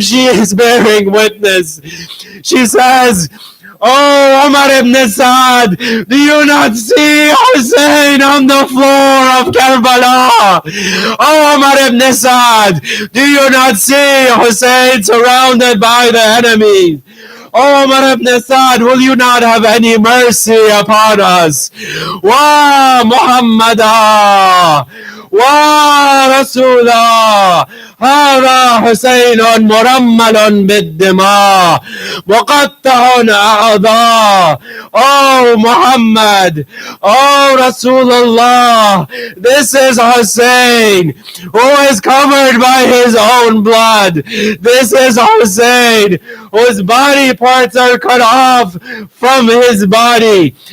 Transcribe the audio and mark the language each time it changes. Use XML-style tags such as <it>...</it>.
<en>She is bearing witness. She says, "Oh, Umar ibn Saad, do you not see Hussein on the floor of Karbala? Oh, Umar ibn Saad, do you not see Hussein surrounded by the enemy? Oh, Umar ibn Saad, will you not have any mercy upon us?</en> <ar>Wa Muhammadah, wa Rasulah, هذا حسين مرمل بالدماء مقطع أعضاء.</ar> <en>Oh Muhammad, oh Rasulullah, this is Hussein who is covered by his own blood. This is Hussein whose body parts are cut off from his body."</en>